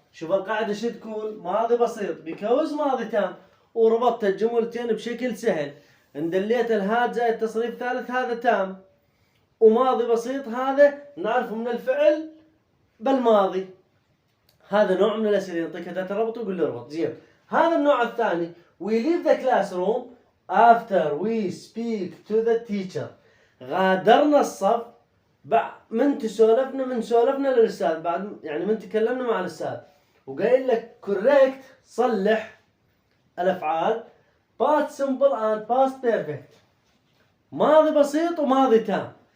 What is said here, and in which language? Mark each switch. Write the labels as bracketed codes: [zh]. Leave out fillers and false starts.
[ar] شوف القاعدة شو تقول؟ ماضي بسيط because ماضي تام، وربطت الجملتين بشكل سهل. اندليت الهاد زائد تصريف ثالث هذا تام، وماضي بسيط هذا نعرفه من الفعل بالماضي. هذا نوع من الأسئلة يعطيك أداة الربط ويقول لي اربط. زين، هذا النوع الثاني [en] we leave the classroom after we speak to the teacher. [ar] غادرنا الصف من سولفنا للأستاذ، بعد يعني من تكلمنا مع الأستاذ وقايل لك correct صلح الأفعال [en] past simple and past perfect، [ar] ماضي بسيط وماضي تام.